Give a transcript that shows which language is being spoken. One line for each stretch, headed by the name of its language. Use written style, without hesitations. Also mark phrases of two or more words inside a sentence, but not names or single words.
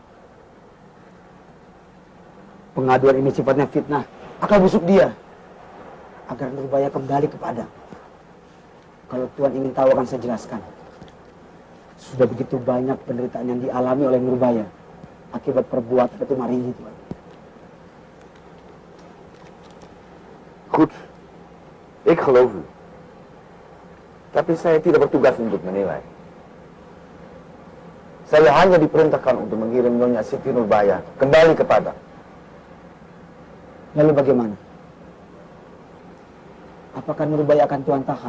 Indonesian: Pengaduan ini sifatnya fitnah, akal busuk dia agar Nurbaya kembali ke Padang. Kalau Tuan ingin tahu akan saya jelaskan. Sudah begitu banyak penderitaan yang dialami oleh Nurbaya akibat perbuatan Datuk Maringgi Tuan.
Dutch: Goed, ik geloof u.
Indonesian: Tapi saya tidak bertugas untuk menilai. Saya hanya diperintahkan untuk mengirim Nyonya Siti Nurbaya kembali ke Padang. Lalu bagaimana? Apakah Nurbaya akan Tuan tahan?